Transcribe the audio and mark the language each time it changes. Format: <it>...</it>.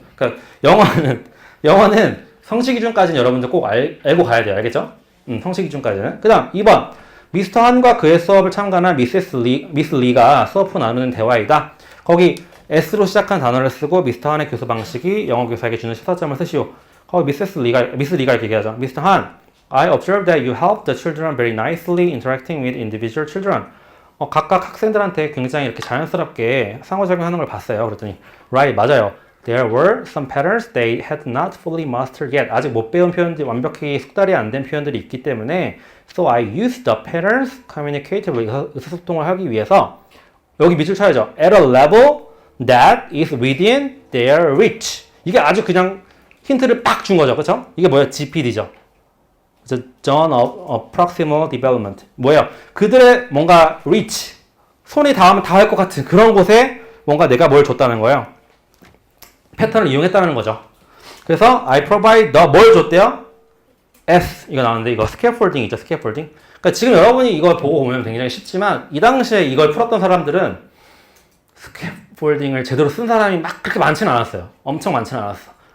<ko>그러니까 영어는 성취 기준까지는 여러분들 꼭 알고 가야 돼요. 알겠죠? 성취 기준까지는. 그 다음 2번. 미스터 한과 그의 수업을 참관한 미스 리가 수업 후 나누는 대화이다. 거기 S로 시작한 단어를 쓰고 미스터 한의 교수 방식이 영어 교사에게 주는 시사점을 쓰시오. 거기 미스 리가 이렇게 얘기하죠.</ko> <en>미스터 한, I observe that you help the children very nicely interacting with individual children.</en> <ko>각각 학생들한테 굉장히 이렇게 자연스럽게 상호작용하는 걸 봤어요. 그랬더니 right, 맞아요.</ko> <en>There were some patterns they had not fully mastered yet.</en> <ko>아직 못 배운 표현들이 완벽히 숙달이 안 된 표현들이 있기 때문에</ko> <en>So I used the patterns communicatively.</en> <ko>의사소통을 하기 위해서 여기 밑줄 쳐야죠.</ko> <en>At a level that is within their reach.</en> <ko>이게 아주 그냥 힌트를 빡 준 거죠. 그렇죠? 이게 뭐예요? GPD죠.</ko> <en>Zone of Proximal Development.</en> <ko>뭐예요? 그들의 뭔가 reach. 손이 닿으면 닿을 것 같은 그런 곳에 뭔가 내가 뭘 줬다는 거예요. 패턴을 이용했다는 거죠. 그래서</ko> <en>I provide the</en> <ko>뭘 줬대요? S 이거 나오는데 이거 스캐폴딩 있죠. 스캐폴딩. 그러니까 지금 여러분이 이걸 보고 보면 굉장히 쉽지만 이 당시에 이걸 풀었던 사람들은 스캐폴딩을 제대로 쓴 사람이 막 그렇게 많지는 않았어요. 엄청 많지는 않았어.</ko>